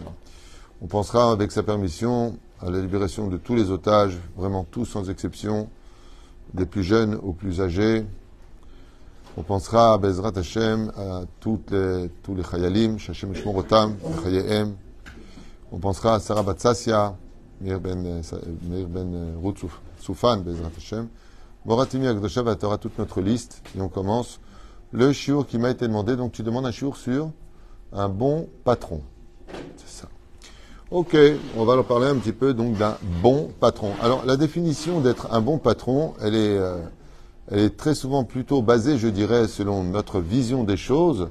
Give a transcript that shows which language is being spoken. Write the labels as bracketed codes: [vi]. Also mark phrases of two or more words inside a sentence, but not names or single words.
[fr] On pensera avec sa permission à la libération de tous les otages, vraiment tous sans exception, des plus jeunes aux plus âgés. On pensera à [he] בעזרת השם [fr] à tous les chayalim, [he] שהשם ישמור אותם חייהם. [fr] On pensera à Sarah Batsassia, Meir Ben Ruth Soufan, [he] בעזרת השם. [fr] Moratimi Akdosha va t'aura toute notre liste. Et on commence le shiur qui m'a été demandé. Donc tu demandes un shiur sur un bon patron. C'est ça. Ok, on va leur parler un petit peu donc d'un bon patron. Alors la définition d'être un bon patron, elle est très souvent plutôt basée, je dirais, selon notre vision des choses.